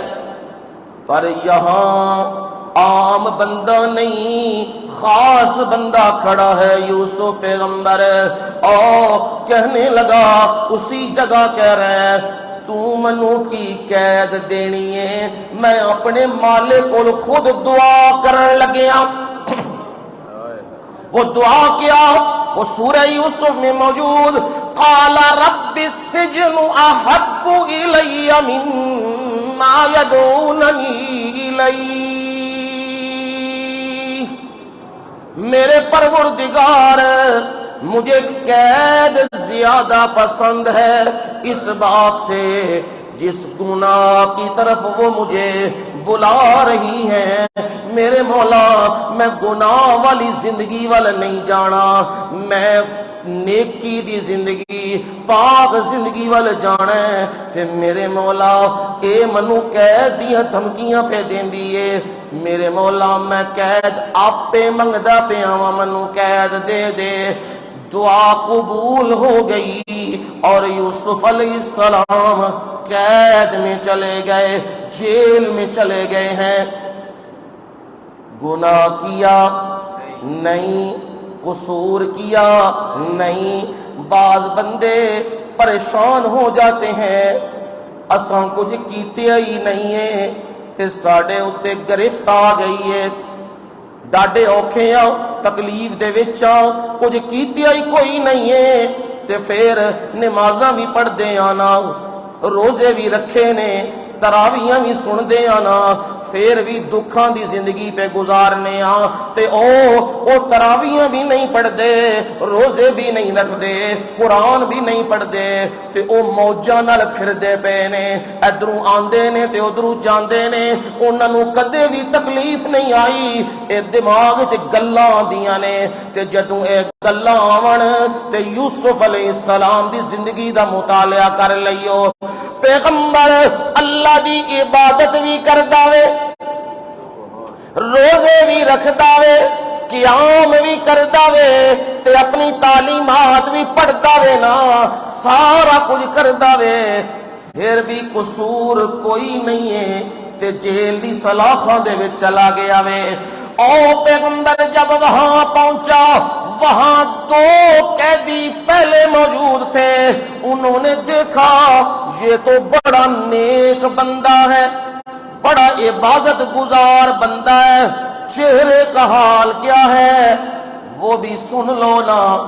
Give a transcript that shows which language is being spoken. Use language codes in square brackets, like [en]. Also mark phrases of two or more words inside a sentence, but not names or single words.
[ur] پر یہاں عام بندہ نہیں، خاص بندہ کھڑا ہے، یوسف پیغمبر، اور کہنے لگا، اسی جگہ کہہ رہا ہے، [pa] تو منو کی قید دینی ہے، [ur] میں اپنے مالک کو خود دعا [pa] کرن لگیا۔ [ur] وہ دعا کیا، وہ سورہ یوسف میں موجود، [ar] قال رب السجن احب الی مما یدعوننی الی، [ur] میرے پروردگار مجھے قید زیادہ پسند ہے اس بات سے جس گناہ کی طرف وہ مجھے بلا رہی ہیں۔ [pa] میرے مولا میں گناہ والی زندگی والا نہیں جانا، میں نیکی دی زندگی پاک زندگی وال جانا ہے، تے میرے مولا اے منو قید دیاں دھمکیاں پہ دیندی ہے، میرے مولا میں قید آپے منگدا پیا وا، منو قید دے دے۔ [ur] دعا قبول ہو گئی اور یوسف علیہ السلام قید میں چلے گئے، جیل میں چلے گئے ہیں۔ گناہ کیا نہیں، قصور کیا نہیں۔ بعض بندے پریشان ہو جاتے ہیں، [pa] اساں کچھ کیتے ہی نہیں ہے تے ساڈے اتے گرفت آ گئی ہے، ڈاڈے اوکھے آ، تکلیف دے وچ آ، کچھ کیتے ہی کوئی نہیں ہے، تے پھر نمازاں بھی پڑھ دے آنا، روزے بھی رکھے نے، تراویاں بھی سن دے آنا، پھر بھی دکھاں دی زندگی پہ گزارنے آ، تے او تراویاں بھی نہیں پڑھ دے، روزے بھی نہیں رکھ دے، قرآن بھی نہیں پڑھ دے، تے او موجاں نال پھر دے پے نے، ادھروں آندے نے تے ادھروں جاندے نے، انہاں نوں کدے بھی تکلیف نہیں آئی، اے دماغ وچ گلاں آندیاں نے، تے جدوں اے گلاں آون تے یوسف علیہ السلام دی زندگی دا مطالعہ کر لئیو، پیغمبر اللہ دی عبادت بھی کردا وے، روزے بھی رکھدا وے، قیام بھی کردا وے، تے اپنی تعلیمات بھی پڑھدا وے نا، سارا کچھ کردا وے، پھر بھی قصور کوئی نہیں ہے، تے جیل دی سلاخاں دے وچ چلا گیا وے۔ [ur] او پیغمبر جب وہاں پہنچا، وہاں دو قیدی پہلے موجود تھے، انہوں نے دیکھا یہ تو بڑا نیک بندہ ہے، بڑا عبادت گزار بندہ ہے، چہرے کا حال کیا ہے وہ بھی سن لو نا۔